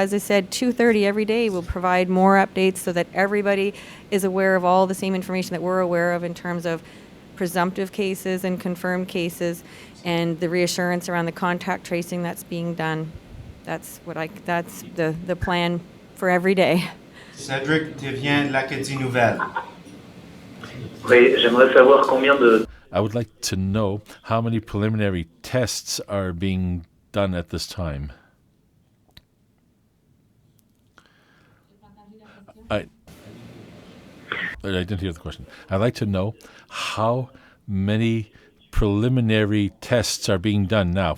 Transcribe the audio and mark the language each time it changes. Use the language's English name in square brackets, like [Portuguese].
[English] As I said, 2:30 every day, we'll provide more updates so that everybody is aware of all the same information that we're aware of in terms of presumptive cases and confirmed cases, and the reassurance around the contact tracing that's being done. That's the plan for every day. [French] Cédric Thérien de l'Acadie Nouvelle. Oui, j'aimerais savoir combien de... [English] I would like to know how many preliminary tests are being done at this time. I didn't hear the question. I'd like to know how many preliminary tests are being done now.